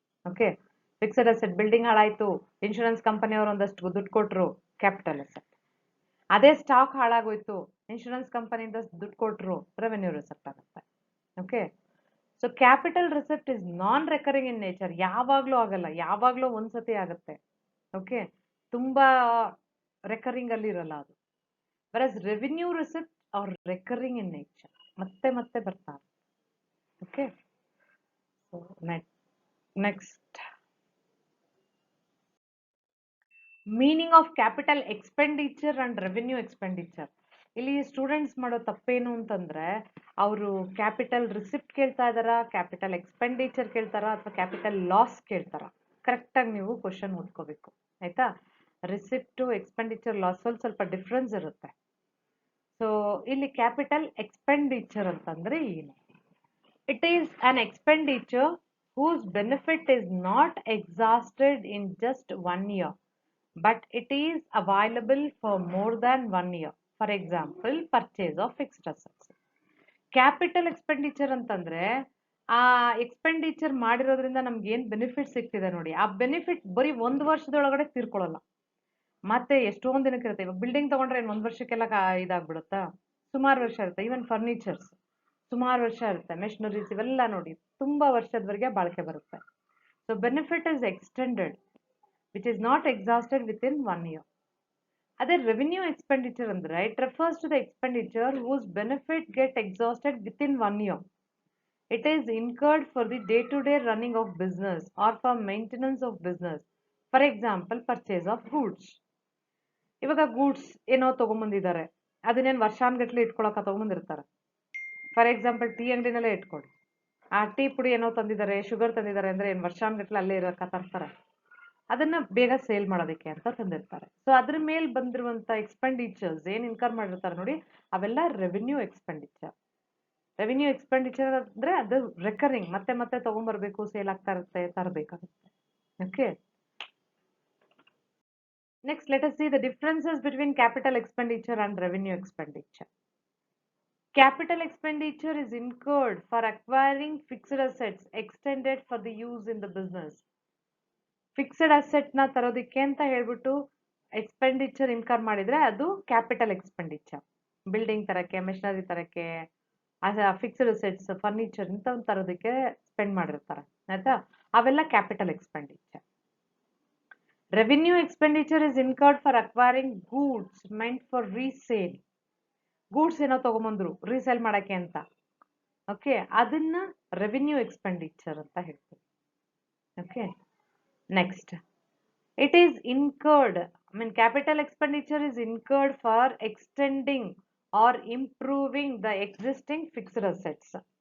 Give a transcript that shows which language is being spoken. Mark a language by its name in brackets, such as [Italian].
[Kannada] Okay, fixed asset building ಹಾಳಾಯ್ತು, insurance ಕಂಪನಿಯವರು ಒಂದಷ್ಟು ದುಡ್ಡು ಕೊಟ್ಟರು, ಕ್ಯಾಪಿಟಲ್ ಅಸೆಟ್. ಅದೇ ಸ್ಟಾಕ್ ಹಾಳಾಗೋಯ್ತು, ಇನ್ಶೂರೆನ್ಸ್ ಕಂಪನಿಯಿಂದ ದುಡ್ಡು ಕೊಟ್ಟರು, ರೆವೆನ್ಯೂ ರಿಸಿಪ್ಟ್ ಆಗುತ್ತೆ. [English] okay, so capital receipt is non recurring in nature, [Kannada] ಯಾವಾಗಲೂ ಆಗಲ್ಲ, ಯಾವಾಗಲೂ ಒಂದ್ಸತಿ ಆಗುತ್ತೆ. ಓಕೆ, ತುಂಬಾ ರೆಕರಿಂಗ್ ಅಲ್ಲಿ ಇರಲ್ಲ ಅದು. [English] whereas revenue receipt are recurring in nature, [Kannada] ಮತ್ತೆ ಮತ್ತೆ ಬರ್ತಾರೆ. [English] Okay, so next, meaning of capital expenditure and revenue expenditure. [Kannada] ಇಲ್ಲಿ ಸ್ಟೂಡೆಂಟ್ಸ್ ಮಾಡೋ ತಪ್ಪೇನು ಅಂತಂದ್ರೆ ಅವರು ಕ್ಯಾಪಿಟಲ್ ರಿಸಿಪ್ಟ್ ಕೇಳ್ತಾ ಇದಾರ, ಕ್ಯಾಪಿಟಲ್ ಎಕ್ಸ್ಪೆಂಡಿಚರ್ ಕೇಳ್ತಾರ, ಅಥವಾ ಕ್ಯಾಪಿಟಲ್ ಲಾಸ್ ಕೇಳ್ತಾರ. ಕರೆಕ್ಟಾಗಿ ನೀವು ಕ್ವಶನ್ ಓದ್ಕೋಬೇಕು, ಆಯ್ತಾ. ರಿಸಿಪ್ಟು, ಎಕ್ಸ್ಪೆಂಡಿಚರ್, ಲಾಸ್ ಸ್ವಲ್ಪ ಡಿಫ್ರೆನ್ಸ್ ಇರುತ್ತೆ. ಸೊ ಇಲ್ಲಿ ಕ್ಯಾಪಿಟಲ್ ಎಕ್ಸ್ಪೆಂಡಿಚರ್ ಅಂತಂದ್ರೆ ಏನು? [English] It is an expenditure whose benefit is not exhausted in just 1 year, but it is available for more than 1 year. For example, purchase of fixed assets. [Kannada] Capital expenditure ಅಂತಂದ್ರೆ ಆ expenditure ಮಾಡಿರೋದ್ರಿಂದ ನಮ್ಗೆ ಏನ್ benefit ಸಿಗ್ತಿದೆ ನೋಡಿ, ಆ benefit ಬರೀ 1 ವರ್ಷದೊಳಗಡೆ ತೀರ್ಕೊಳ್ಳಲ್ಲ, ಮತ್ತೆ ಎಷ್ಟೊಂದು ದಿನಕ್ಕೆ ಇರುತ್ತೆ. ಇವಾಗ ಬಿಲ್ಡಿಂಗ್ ತಗೊಂಡ್ರೆ 1 ವರ್ಷಕ್ಕೆಲ್ಲ ಇದಾಗ್ಬಿಡುತ್ತಾ? ಸುಮಾರು ವರ್ಷ ಇರುತ್ತೆ. ಈವನ್ ಫರ್ನಿಚರ್ಸ್ ಸುಮಾರು ವರ್ಷ ಇರುತ್ತೆ, ಮೆಷಿನರೀಸ್ ಇವೆಲ್ಲ ನೋಡಿ ತುಂಬಾ ವರ್ಷದವರೆಗೆ ಬಾಳಿಕೆ ಬರುತ್ತೆ. [English] So benefit is extended which is not exhausted within 1 year. ಅದೇ revenue expenditure ಅಂದ್ರೆ it refers to the expenditure whose benefit get exhausted within 1 year. It is incurred for the day-to-day running of business or for maintenance of business. For example, purchase of goods. [Kannada] ಇವಾಗ goods ಏನೋ ತಗೊಂಬಂದಿದ್ದಾರೆ, ಅದನ್ನೇನು ವರ್ಷಾನ್ಗಟ್ಲೆ ಇಟ್ಕೊಳಕ ತಗೊಂಬಂದಿರ್ತಾರೆ. [English] for example [Kannada] tea ಅಂಗಡಿನಲ್ಲೇ ಇಟ್ಕೊಳ್ಳಿ, ಆ tea ಪುಡಿ ಏನೋ ತಂದಿದ್ದಾರೆ, sugar ತಂದಿದ್ದಾರೆ ಅಂದ್ರೆ ಏನು ವರ್ಷಾನ್ಗಟ್ಲೆ ಅಲ್ಲೇ ಇರೋಕ ತರ್ತಾರೆ, ಅದನ್ನ ಬೇಗ ಸೇಲ್ ಮಾಡೋದಕ್ಕೆ ಅಂತ ತಂದಿರ್ತಾರೆ. ಸೊ ಅದ್ರ ಮೇಲೆ ಬಂದಿರುವಂತ ಎಕ್ಸ್ಪೆಂಡಿಚರ್ಸ್ ಏನ್ ಇನ್ಕರ್ ಮಾಡಿರ್ತಾರೆ ನೋಡಿ, ಅವೆಲ್ಲ ರೆವಿನ್ಯೂ ಎಕ್ಸ್ಪೆಂಡಿಚರ್. ರೆವಿನ್ಯೂ ಎಕ್ಸ್ಪೆಂಡಿಚರ್ ಅಂದ್ರೆ ಅದು ರೆಕರಿಂಗ್, ಮತ್ತೆ ಮತ್ತೆ ತಗೊಂಡ್ಬರ್ಬೇಕು, ಸೇಲ್ ಆಗ್ತಾ ಇರುತ್ತೆ, ತರಬೇಕಾಗುತ್ತೆ. [English] Okay, next let us see the differences between capital expenditure and revenue expenditure. Capital expenditure is incurred for acquiring fixed assets extended for the use in the business. [Kannada] Fixed asset ನ ತರೋದಕ್ಕೆ ಅಂತ ಹೇಳ್ಬಿಟ್ಟು expenditure incur ಮಾಡಿದ್ರೆ ಅದು capital expenditure. Building ತರಕ್ಕೆ, machinery ತರಕ್ಕೆ, fixed assets, furniture ಇಂತ ತರೋದಕ್ಕೆ ಸ್ಪೆಂಡ್ ಮಾಡಿರ್ತಾರೆ, ಆಯ್ತಾ, ಅವೆಲ್ಲ capital expenditure. [English] Revenue expenditure is incurred for acquiring goods meant for resale. [Kannada] Goods ಏನೋ ತಗೊಂಬಂದ್ರು ರೀಸೇಲ್ ಮಾಡಕ್ಕೆ ಅಂತ, ಓಕೆ, ಅದನ್ನ ರೆವಿನ್ಯೂ ಎಕ್ಸ್ಪೆಂಡಿಚರ್ ಅಂತ ಹೇಳ್ತೀವಿ. [English] Okay, next, it is incurred, capital expenditure is incurred for extending or improving the existing fixed assets.